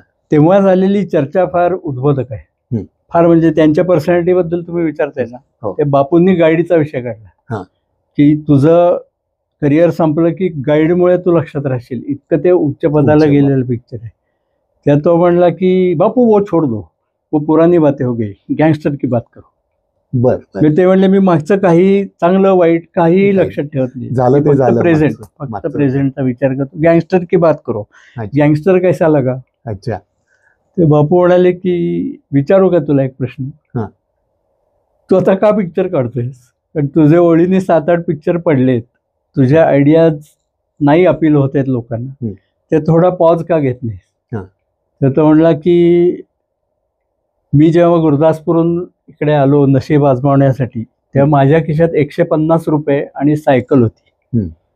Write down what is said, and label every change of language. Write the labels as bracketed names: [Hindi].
[Marathi] तेव्हा झालेली चर्चा फार उद्बोधक आहे. फार म्हणजे त्यांच्या पर्सनॅलिटीबद्दल तुम्ही विचारताय ना, ते बापूंनी गाईडचा विषय काढला की तुझं करिअर संपलं की गाईडमुळे तू लक्षात राहशील, इतकं ते उच्च पदाला गेलेलं पिक्चर आहे. त्यात तो म्हणला की [Hindi] बापू वो छोड़ दो, वो पुरानी बातें हो गई, गँगस्टर की बात करो. [Marathi] बरं. ते म्हणले मी मागचं काही चांगलं वाईट काही लक्षात ठेवत नाही, झालं ते झालं, प्रेझेंट, फक्त प्रेझेंटचा विचार करतो. [Hindi] गँगस्टर की बात करो, गँगस्टर कैसा लगा. [Marathi] अच्छा. ते बापू म्हणाले की विचारू का तुला एक प्रश्न, तू आता का पिक्चर काढतोयस? कारण तुझे ओळीने 7-8 पिक्चर पडलेत, तुझ्या आयडियाज नाही अपील होत आहेत लोकांना, ते थोडा पॉज का घेत नाहीस? तर तो म्हणला की मी जेव्हा गुरुदासपूरहून इकडे आलो नशीब आजमावण्यासाठी, तेव्हा माझ्या खिशात 150 रुपये आणि सायकल होती.